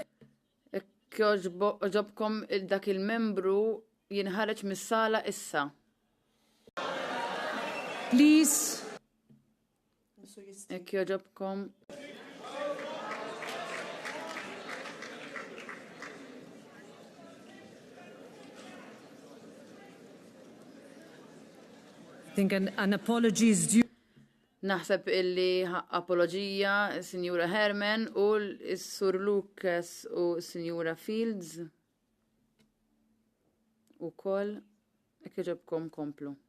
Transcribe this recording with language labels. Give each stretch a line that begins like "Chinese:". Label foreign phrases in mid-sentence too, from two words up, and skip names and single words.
Maltese: Jekk joġobkom dak il-membru jinħareġ mis-sala issa. please. Jekk joġobkom.
English: I think an apology is due.
Maltese: Naħseb illi apologija Sinjura Herman u s-Sur Lucas u Sinjura Fields u koll jekk joġobkom komplu.